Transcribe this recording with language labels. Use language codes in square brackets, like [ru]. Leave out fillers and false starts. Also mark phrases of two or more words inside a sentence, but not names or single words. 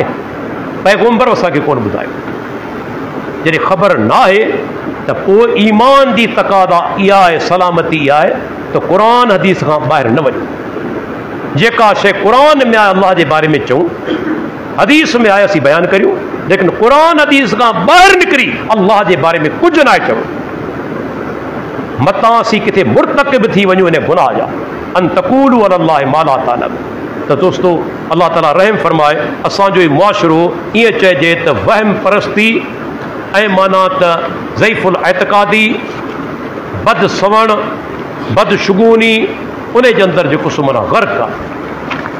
[sd] पैगम्बर असांखे कोन ॿुधायो। जॾहिं ख़बर न आहे त पोइ ईमान जी तक़ादा इहा आहे, सलामती इहा आहे त क़ुर हदीस खां ॿाहिरि न वञूं। जेका शइ क़ुर में आहे अल्लाह जे बारे में चऊं, हदीस में आहे असीं बयानु करियूं, लेकिन क़ुर हदीस खां ॿाहिरि निकिरी अल्लाह जे बारे में कुझु न आहे चऊं। मतां असीं किथे मुर्तकिब थी वञूं इन गुनाह जा। [ar] أن تقولوا على الله ما لا تعلمون. [sd] त दोस्तो अल्लाह ताला रहम फरमाए, असांजो ई मुआशिरो ईअं चइजे त वहम परस्ती ऐं माना त ज़ईफ़ुल एतक़ादी, बद सवण, बदशुगूनी, उन जे अंदरि जेको सो माना ग़र्क़ आहे।